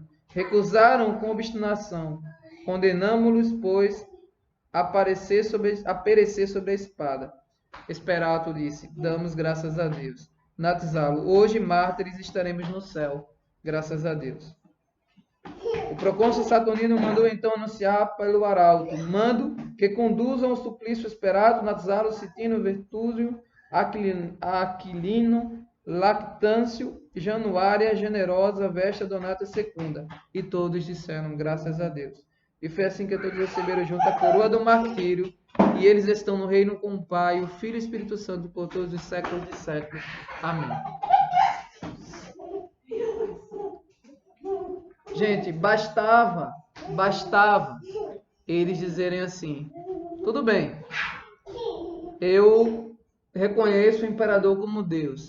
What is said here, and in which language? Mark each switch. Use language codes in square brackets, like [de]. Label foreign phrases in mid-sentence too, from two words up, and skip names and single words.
[pt] Recusaram com obstinação. Condenamo-los, pois, a perecer sobre a espada. Esperato disse: damos graças a Deus. Natzalo: hoje, mártires, estaremos no céu. Graças a Deus. O procônsul Saturnino mandou então anunciar pelo arauto: mando que conduzam o suplício Esperato, Natzalo, Citino, Vertúzio, Aquilino, Lactâncio, Januária, Generosa, Vesta, Donata e Secunda. E todos disseram: graças a Deus. E foi assim que todos receberam junto a coroa do martírio, e eles estão no reino com o Pai, o Filho e o Espírito Santo por todos os séculos de séculos. Amém. Gente, bastava eles dizerem assim: tudo bem, eu reconheço o imperador como Deus.